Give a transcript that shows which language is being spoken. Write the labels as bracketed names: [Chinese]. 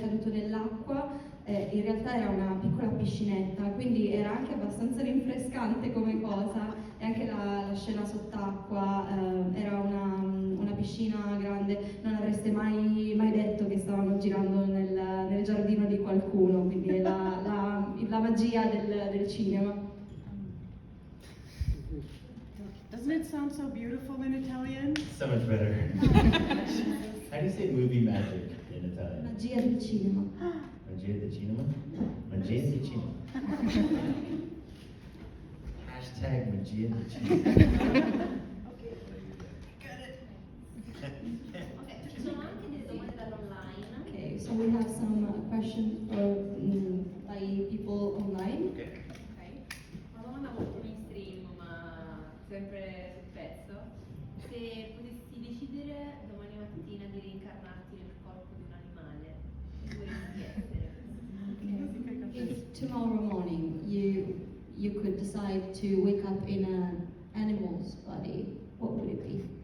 [Italian] nell'acqua, in realtà era una piccola piscinetta, quindi era anche abbastanza rinfrescante come cosa, e anche la scena sott'acqua, era una piscina grande, non avreste mai detto che stavamo girando nel giardino di qualcuno, quindi è la magia del cinema. [English] Doesn't it sound so beautiful in Italian? So much better. How do you say movie magic in Italian? [Italian] Magia del cinema. Magia del cinema? Magia del cinema. Hashtag magia del cinema. Ok, ci sono anche delle domande dall'online. [English] Okay, so we have some questions by people online. Okay. [Italian] Ok, una domanda molto mainstream, ma sempre sul pezzo. Se potessi decidere domani mattina di reincarnarti nel corpo di un animale, che vorresti essere? [English] Okay. If tomorrow morning you could decide to wake up in an animal's body, what would it be?